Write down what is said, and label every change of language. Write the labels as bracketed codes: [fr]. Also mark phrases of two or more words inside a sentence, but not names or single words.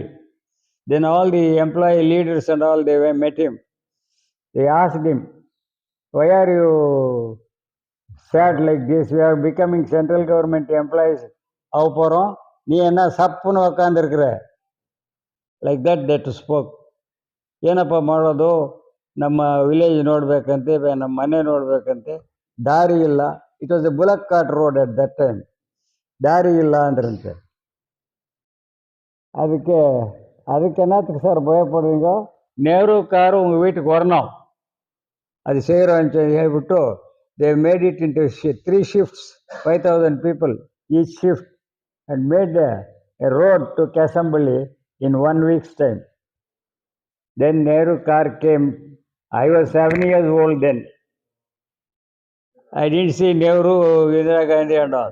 [en] Then all the employee leaders and all, they met him. They asked him, why are you sad like this? We are becoming central government employees. [ta] அப்புறம், நீ என்ன சப்புனு வச்சுக்கிட்டிருக்கிற. [en] Like that they spoke. [kn] ಏನಪ್ಪ ಮಾಡೋದು, ನಮ್ಮ ವಿಲೇಜ್ ನೋಡ್ಬೇಕಂತೆ, ನಮ್ಮ ಮನೆ ನೋಡ್ಬೇಕಂತೆ, ದಾರಿ ಇಲ್ಲ. [en] It was a bullock cart road at that time. [kn] ದಾರಿ ಇಲ್ಲ ಅಂದ್ರಂತೆ. [ta] அதுக்கு என்னத்துக்கு சார் பயப்படுறீங்க, [en] ನೆಹರು ಕಾರು [ta] உங்கள் வீட்டுக்கு வரணும், அது செய்கிறோன்னு [en] ಹೇಳ್ಬಿಟ್ಟು they made it into 3 shifts, 5,000 people each shift, and made a road to Kasambali in 1 week's time. Then Nehru car came. I was 7 years old then. I didn't see Nehru, Indira Gandhi and all.